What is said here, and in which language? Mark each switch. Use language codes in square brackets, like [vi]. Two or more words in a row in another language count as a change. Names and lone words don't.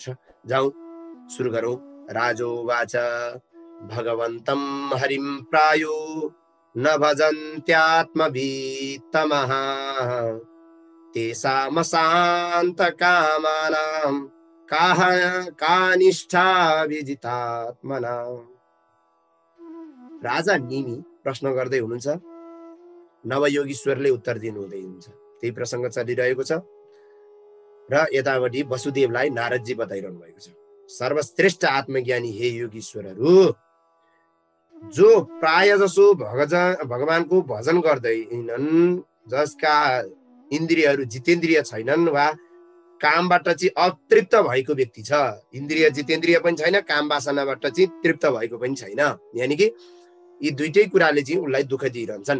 [ne] जाउँ सुरु गरौँ। [sa] राजोवाच भगवन्तं हरिं प्रायो न भजन्त्यात्मवीतमः तेषामशान्तकामानां का निष्ठा विजितात्मनां। [ne] राजा निमि प्रश्न गर्दै हुनुहुन्छ, नवयोगीश्वरले उत्तर दिनुहुँदै हुन्छ। त्यही प्रसङ्ग चलिरहेको छ र यतापट्टि वसुदेवलाई नारदजी बताइरहनु भएको छ। सर्वश्रेष्ठ आत्मज्ञानी हे योगीश्वरहरू, जो प्राय जसो भगवानको भजन गर्दैनन्, जसका इन्द्रियहरू जितेन्द्रिय छैनन् वा कामबाट चाहिँ अतृप्त भएको व्यक्ति छ, इन्द्रिय जितेन्द्रिय पनि छैन, काम वासनाबाट चाहिँ तृप्त भएको पनि छैन, यानी कि यी दुईटै कुराले चाहिँ उनलाई दुःख दिइरहन्छन्।